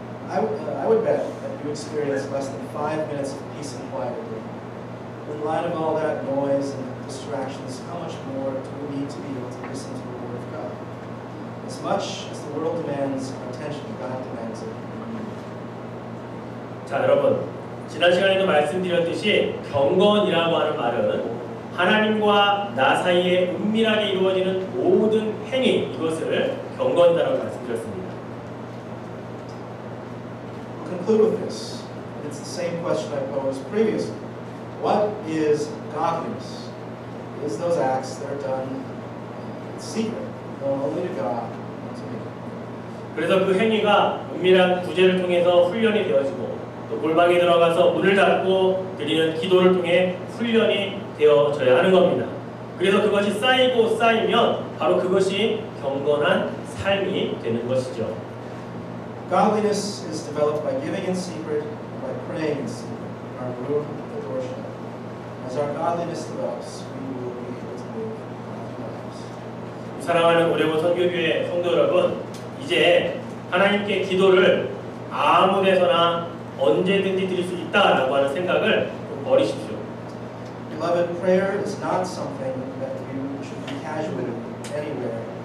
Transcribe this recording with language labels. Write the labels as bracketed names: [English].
[English] I would bet that you experience less than 5 minutes of peace and quiet a day. In light of all that noise and distractions, how much more do we need to be able to listen to the Word of God? As much as the world demands our attention, God demands it. [Korean] 자, 여러분, 지난 시간에도 말씀드렸듯이 경건이라고 하는 말은 하나님과 나 사이에 은밀하게 이루어지는 모든 행위, 이것을 경건이라고 말씀드렸습니다. [English] We'll conclude with this. It's the same question I posed previously. What is godliness? It is those acts that are done in secret, known only to God and to me. [Korean] 그래서 그 행위가 은밀한 구제를 통해서 훈련이 되어지고 또 골방에 들어가서 문을 닫고 드리는 기도를 통해 훈련이 되어져야 하는 겁니다. 그래서 그것이 쌓이고 쌓이면 바로 그것이 경건한 삶이 되는 것이죠. [English] Godliness is developed by giving in secret and by praying in secret in our room with the door shut. As our godliness develops, we will be able to live godly lives. [Korean] 사랑하는 오레고 선교교회 성도 여러분, 이제 하나님께 기도를 아무 데서나 언제든지 드릴 수 있다라고 하는 생각을 버리십시오. [English] Beloved, prayer is not something that you should be casually anywhere.